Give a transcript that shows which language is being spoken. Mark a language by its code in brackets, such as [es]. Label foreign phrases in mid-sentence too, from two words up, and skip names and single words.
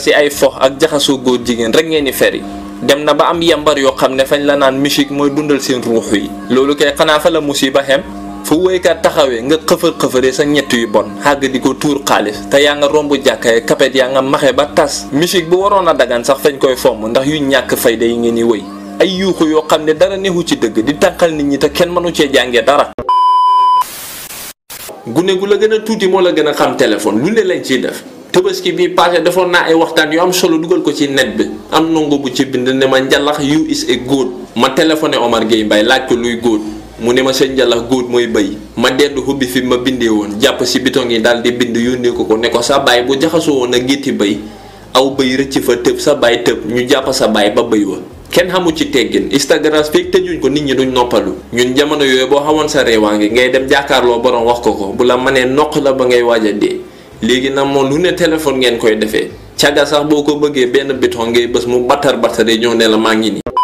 [wo] si ay fox ak jaxasoo góor jigéen rek ngeen di feri dem na ba am yambar yoo xam ne fañ la naan musique mooy dundal seen ruux yi loolu kay xanaa fa la musiba xem fu woykat taxawee nga xëfëree sa ñett yu bon xàgg di ko tuur xaalis te yaa nga romb jàkkaay kapet yaa nga maxe ba tas musique bu waroon a dagan sax fañ koy fomm ndax yu ñàkk fayda yi ngeen di wëy ay yuuxu yoo xam ne dara neexu ci dëgg di tànqal nit ñi te kenn mënu cee jàngee dara. gune gu la gën a tuuti moo la gën a xam téléphone lu ne lañ ciy def Tabaski bii passé defoon naa ay waxtaan yu am solo dugal ko ci net bi am ndongo bu ci bind ne ma njalax you [en] is a goat [wo] ma téléphoné Omar Gueye Mbaye laaj ko luy goat mu ne ma seen njalax goat mooy bëy ma dellu hubbi fi ma bindee woon jàpp si bitong yi daal di bind yónnee ko ne ko sa baay bu jaxasoo woon a gétti bëy aw bëy rëcc fa tëb sa baay tëb ñu jàpp sa baay ba bëy wa kenn xamu ci teggin Instagram fekk tëjuñ ko nit ñi duñ noppalu ñun jamono yooyu boo xamoon sa réewaa ngi ngay dem jàkkaarloo borom wax ko bu la mënee noq la ba ngay waaj a dee léegi nag moom lu ne téléphone ngeen koy defee caga sax boo ko bëggee benn biton ngay bés mu batare ñoo ne la maa ngi nii.